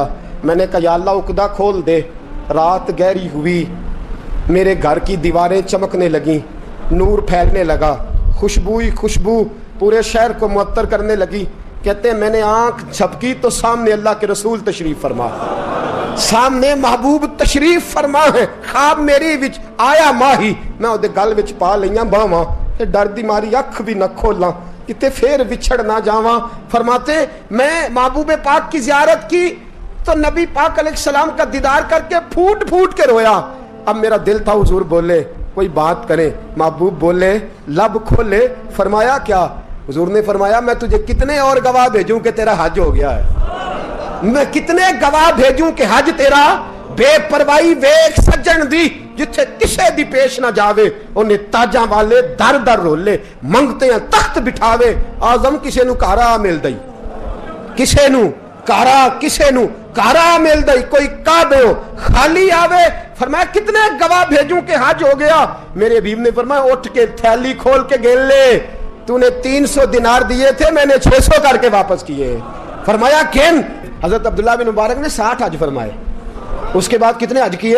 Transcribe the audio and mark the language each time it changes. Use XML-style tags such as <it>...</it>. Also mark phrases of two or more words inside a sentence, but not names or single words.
<ur>میں نے کہا</ur> <ar>یا اللہ</ar> <ur>عقدہ کھول دے۔ رات گہری ہوئی، میرے گھر کی دیواریں چمکنے لگیں، نور پھیلنے لگا، خوشبو پورے شہر کو معطر کرنے لگی۔ کہتے ہیں میں نے آنکھ جھپکی تو سامنے اللہ کے رسول تشریف فرما، سامنے محبوب تشریف فرما ہے۔</ur> <pa>خواب میری وچ آیا ماہی، میں اودے گل وچ پا لئیاں باواں، تے ڈر دی ماری اکھ بھی نہ کھولاں کتے پھر وچھڑ نہ جاواں۔</pa> <ur>فرماتے میں محبوب پاک کی زیارت کی تو نبی پاک</ur> <ar>علیہ السلام</ar> <ur>کا دیدار کر کے پھوٹ پھوٹ کے رویا۔ اب میرا دل تھا حضور بولے کوئی بات کریں، محبوب بولے لب کھولے۔ فرمایا کیا؟ حضور نے فرمایا میں تجھے کتنے اور گواہ بھیجوں کہ تیرا حج ہو گیا ہے، میں کتنے گواہ بھیجوں کہ حج تیرا</ur> <pa>بے پرواہی ویکھ سجن دی، جتھے کسے دی پیش نہ جاوے انہیں تاجاں والے در در رولے، منگتے ہیں تخت بٹھاوے، آزم کسے نو کارا مل دئی، کسے نو کارا، کسے نو کارا مل دئی، کوئی کعبے ہو خالی آوے۔</pa> <ur>فرمایا کتنے گواہ بھیجوں کہ حج ہو گیا؟ میرے حبیب نے فرمایا اٹھ کے تھیلی کھول کے گن لے، تو نے 300 دینار دیے تھے، میں نے 600 کر کے واپس کیے۔ فرمایا کن؟ حضرت عبداللہ بن مبارک نے 60 حج فرمائے، اس کے بعد کتنے حج کیے؟</ur>